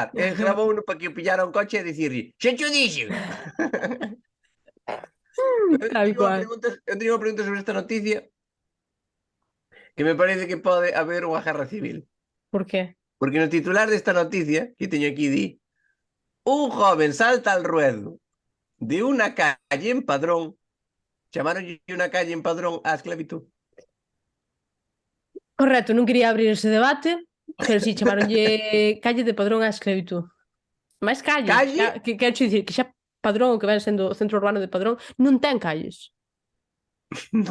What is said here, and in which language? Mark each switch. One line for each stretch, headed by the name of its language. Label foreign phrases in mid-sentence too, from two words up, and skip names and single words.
Galician: El gravou uno para que o pillara un coche e dicirle, xe cho dixen. Eu teño unha pregunta sobre esta noticia que me parece que pode haber unha guerra civil. Por qué? Porque no titular desta noticia, que teño aquí, di:
Spanish: un joven salta al ruedo de una calle en Padrón.
Galician: Chamaronlle unha calle en Padrón á esclavitud. Correcto, non quería abrir ese debate, pero si chamaronlle calle de Padrón á esclavitud. Mais calle? Que quero dicir que xa Padrón, o que ven sendo o centro urbano de Padrón, non ten calles.
Spanish: No.